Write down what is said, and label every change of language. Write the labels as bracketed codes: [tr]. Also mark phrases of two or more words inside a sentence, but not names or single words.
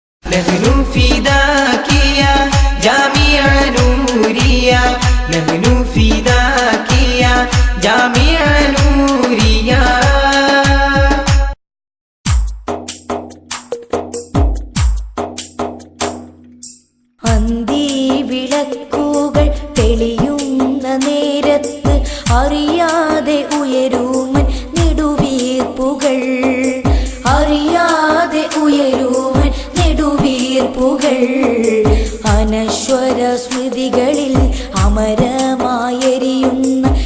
[ar] نحن فداك يا جامع نوريا نحن فداك يا جامع نوريا [ml] അന്തിവിളക്കുകൾ തെളിയുന്ന നേരത്ത് അറിയാതെ ഉയരുമൻ നെടുവീർപ്പുകൾ അറിയാതെ ഉയരുമൻ നെടുവീർപ്പുകൾ അനശ്വര സ്മൃതികളിൽ അമരമായെരിയുന്ന